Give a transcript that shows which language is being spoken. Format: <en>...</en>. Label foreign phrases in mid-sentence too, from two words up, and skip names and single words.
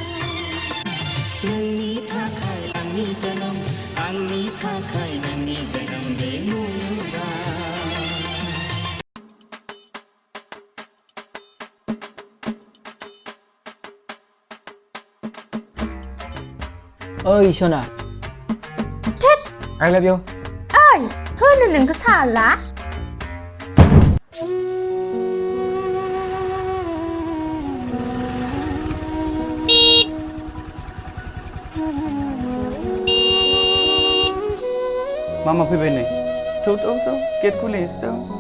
<brx>नोंनि थाखाय आंनि जोनोम आंनि थाखाय नोंनि जोनोम बे मुलुगा</brx> <en>ओइ सना I love you</en> <brx>ओइ होनो नोंखौ साला मामा फैबाय नै थौ गेट खुलिनोसै थौ</brx>